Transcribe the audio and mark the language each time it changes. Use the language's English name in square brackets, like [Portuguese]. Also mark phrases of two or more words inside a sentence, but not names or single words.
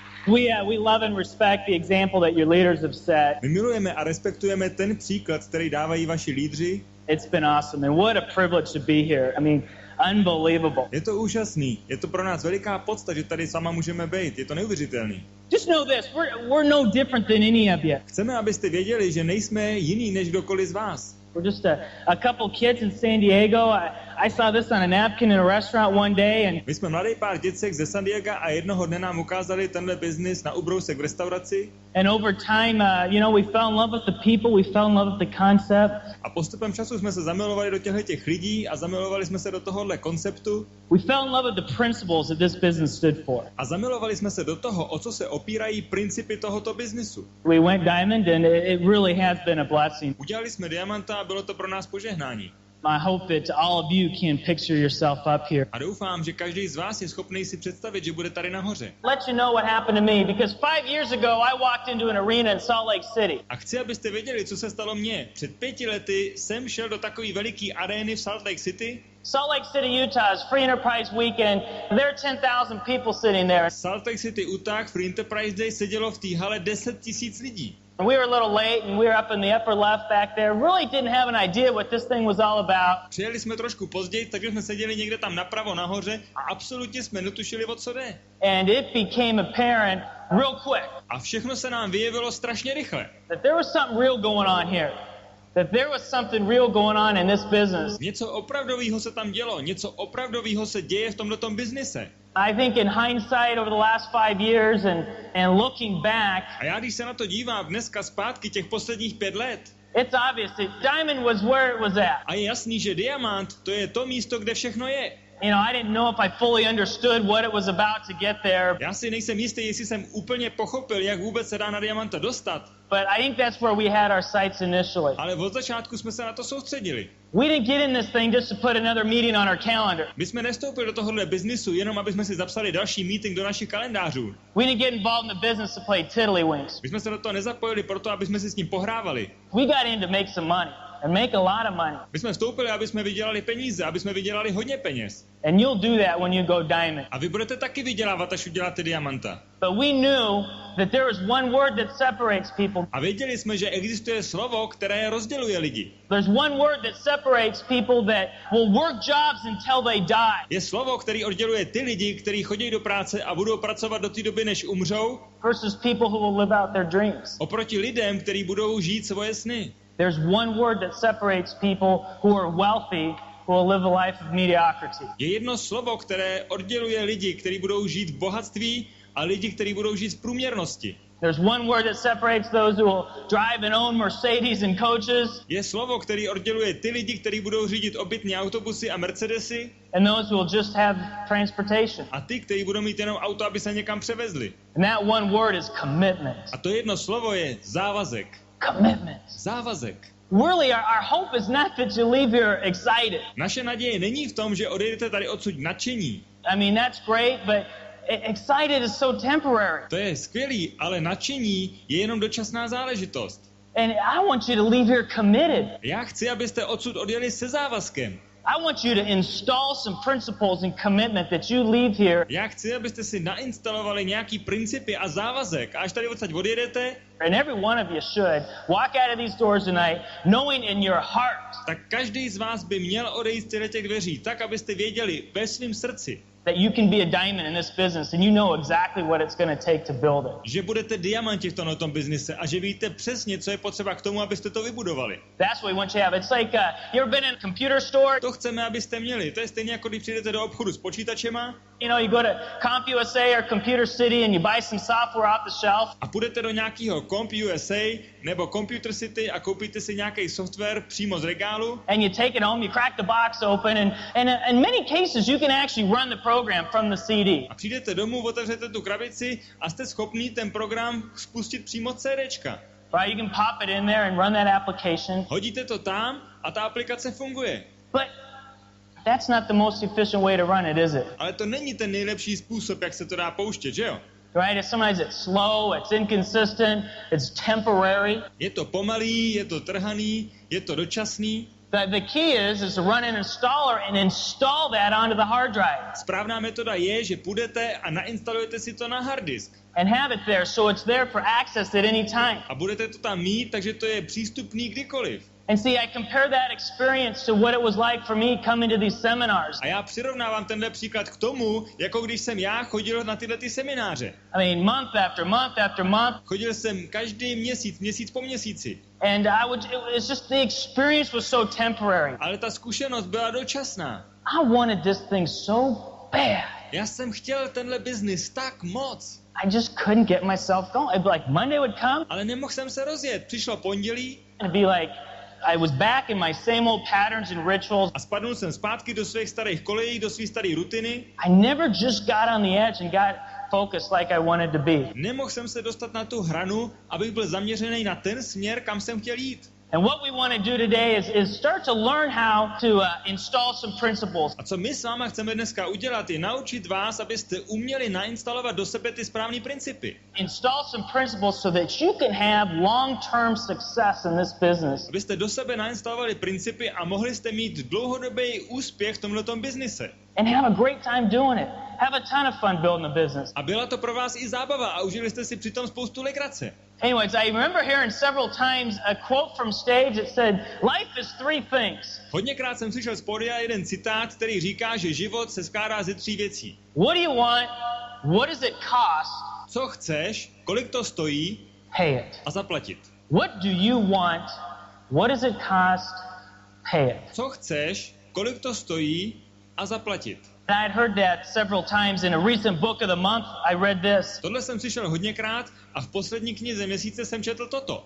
[English] We love and respect the example that your leaders have set. [Czech] My milujeme a respektujeme ten příklad, který dávají vaši lídři. [English] It's been awesome, and what a privilege to be here. I mean, unbelievable. [Czech] Je to úžasný, je to pro nás veliká podsta, že tady sama můžeme být, je to neuvěřitelný. [English] Just know this, we're no different than any of you. [Czech] Chceme, abyste věděli, že nejsme jiný než kdokoliv z vás. [English] We're just a couple kids in San Diego. I saw this on a napkin in a restaurant one day, and [Czech] my jsme mladý pár děcek ze San Diega a jednoho dne nám ukázali tenhle biznis na ubrousek v restauraci. [English] And over time, we fell in love with the people, we fell in love with the concept. [Czech] A postupem času jsme se zamilovali do těch lidí a zamilovali jsme se do tohohle konceptu. [English] We fell in love with the principles that this business stood for. [Czech] A zamilovali jsme se do toho, o co se opírají principy tohoto biznisu. [English] We went diamond and it really has been a blessing. [Czech] Udělali jsme diamanta a bylo to pro nás požehnání. [English] I hope that all of you can picture yourself up here. [Czech] A doufám, že každý z vás je schopný si představit, že bude tady nahoře. [English] Let you know what happened to me, because 5 years ago I walked into an arena in Salt Lake City. [Czech] A chci, abyste věděli, co se stalo mně. Před 5 lety jsem šel do takové veliké arény v Salt Lake City. [English] Salt Lake City, Utah is Free Enterprise Weekend. There are 10,000 people sitting there. [Czech] Salt Lake City, Utah, Free Enterprise Day sedělo v té hale 10 000 lidí. [English] And we were a little late, and we were up in the upper left back there. Really didn't have an idea what this thing was all about. [Czech] Přijeli jsme trošku později, takže jsme seděli někde tam napravo nahoře a absolutně jsme netušili, o co jde. [English] And it became apparent real quick. [Czech] A všechno se nám vyjevilo strašně rychle. [English] That there was something real going on here. That there was something real going on in this business. [Czech] Něco opravdového se tam dělo, něco opravdového se děje v tomhletom biznise. [English] I think in hindsight over the last 5 years and looking back. [Czech] A já když se na to dívám dneska zpátky těch posledních 5 let. [English] It's obvious that diamond was where it was at. [Czech] A je jasný, že diamant to je to místo, kde všechno je. [English] I didn't know if I fully understood what it was about to get there. [Czech] Já si nejsem jistý, jestli jsem úplně pochopil, jak vůbec se dá na diamanta dostat. [English] But I think that's where we had our sights initially. [Czech] Ale od začátku jsme se na to soustředili. [English] We didn't get in this thing just to put another meeting on our calendar. [Czech] My jsme nestoupili do tohohle biznisu jenom, aby jsme si zapsali další meeting do našich kalendářů. [English] We didn't get involved in the business to play tiddlywinks. [Czech] My jsme se do toho nezapojili proto, aby jsme si s ním pohrávali. [English] We got in to make some money. And make a lot of money. [Czech] My jsme vstoupili, aby jsme vydělali peníze, aby jsme vydělali hodně peněz. [English] And you'll do that when you go diamond. [Czech] A vy budete taky vydělávat, až uděláte diamanta. [English] But we knew that there is one word that separates people. [Czech] A věděli jsme, že existuje slovo, které rozděluje lidi. [English] There's one word that separates people that will work jobs until they die. [Czech] Je slovo, který odděluje ty lidi, kteří chodí do práce a budou pracovat do té doby, než umřou. [English] Versus people who will live out their dreams. [Czech] Oproti lidem, kteří budou žít svoje sny. [English] There's one word that separates people who are wealthy, who will live a life of mediocrity. [Czech] Je jedno slovo, které odděluje lidi, kteří budou žít v bohatství, a lidi, kteří budou žít v průměrnosti. [English] There's one word that separates those who will drive and own Mercedes and coaches. [Czech] Je slovo, který odděluje ty lidi, kteří budou řídit obytné autobusy a Mercedesy. [English] And those who will just have transportation. [Czech] A ty, kteří budou mít jenom auto, aby se někam převezli. [English] And that one word is commitment. [Czech] A to jedno slovo je závazek. [English] Commitment. [Czech] Závazek. [English] Really, our hope is not that you leave here excited. [Czech] Naše naděje není v tom, že odejdete tady odsud nadšení. [English] I mean, that's great, but excited is so temporary. [Czech] To je skvělý, ale nadšení je jenom dočasná záležitost. [English] And I want you to leave here committed. [Czech] Já chci, abyste odsud odjeli se závazkem. [English] I want you to install some principles and commitment that you leave here. [Czech] Já chci, abyste si nainstalovali nějaký principy a závazek. A až tady odsaď odjedete, [English] and every one of you should walk out of these doors tonight knowing in your heart. [Czech] Tak každý z vás by měl odejít z těch dveří, tak abyste věděli ve svém srdci, [English] that you can be a diamond in this business and you know exactly what it's going to take to build it. [Czech] Že budete diamanti v tomto biznise a že víte přesně, co je potřeba k tomu, abyste to vybudovali. [English] That's what we want you to have. It's like you ever been in a computer store? [Czech] To chceme, abyste měli. To je stejně jako když přijdete do obchodu s počítačema. [English] You know, you go to CompUSA or Computer City and you buy some software off the shelf. [Czech] A půjdete do nějakého CompUSA nebo Computer City a koupíte si nějaký software přímo z regálu. [English] And you take it home, you crack the box open and in many cases you can actually run the program from the CD. [Czech] A přijdete domů, otevřete tu krabici a jste schopný ten program spustit přímo CDčka. [English] Right, you can pop it in there and run that application. [Czech] Hodíte to tam a ta aplikace funguje. [English] But that's not the most efficient way to run it, is it? [Czech] Ale to není ten nejlepší způsob, jak se to dá pouštět, že jo? [English] Right? Sometimes it's slow, it's inconsistent, it's temporary. [Czech] Je to pomalý, je to trhaný, je to dočasný. [English] The key is to run an installer and install that onto the hard drive. [Czech] Správná metoda je, že půjdete a nainstalujete si to na hard disk. [English] and have it there, so it's there for access at any time. [Czech] A budete to tam mít, takže to je přístupný kdykoliv. [English] And see, I compare that experience to what it was like for me coming to these seminars. [Czech] A já přirovnávám tenhle příklad k tomu, jako když jsem já chodil na tyhle ty semináře. [English] I mean, month after month after month. [Czech] Chodil jsem každý měsíc, měsíc po měsíci. [English] And it's just the experience was so temporary. [Czech] Ale ta zkušenost byla dočasná. [English] I wanted this thing so bad. [Czech] Já jsem chtěl tenhle biznis tak moc. [English] I just couldn't get myself going. It'd be like Monday would come. [Czech] Ale nemohl jsem se rozjet. Přišlo pondělí. [English] It'd be like I was back in my same old patterns and rituals. [Czech] A spadnul jsem zpátky do svých starých kolejí, do své staré rutiny. [English] I never just got on the edge and got focused like I wanted to be. [Czech] Nemohl jsem se dostat na tu hranu, abych byl zaměřený na ten směr, kam jsem chtěl jít. [English] And what we want to do today is start to learn how to install some principles. [Czech] A co my s váma chceme dneska udělat, je naučit vás, abyste uměli nainstalovat do sebe ty správné principy. [English] Install some principles so that you can have long-term success in this business. [Czech] Abyste do sebe nainstalovali principy a mohli jste mít dlouhodobý úspěch v tomhletom biznise. [English] And have a great time doing it. Have a ton of fun building the business. [Czech] A byla to pro vás i zábava a užili jste si přitom spoustu legrace. [English] Anyways, I remember hearing several times a quote from stage that said, "Life is three things." [Czech] Hodněkrát jsem slyšel z pódia jeden citát, který říká, že život se skládá ze 3 věcí. [English] What do you want? What does it cost? [Czech] Co chceš, kolik to stojí, [English] Pay it. [Czech] a zaplatit. [English] What do you want? What does it cost? Pay it. [Czech] Co chceš, kolik to stojí, a zaplatit. [English] And I had heard that several times. In a recent book of the month, I read this. [Czech] Tohle jsem slyšel hodněkrát a v poslední knize měsíce jsem četl toto.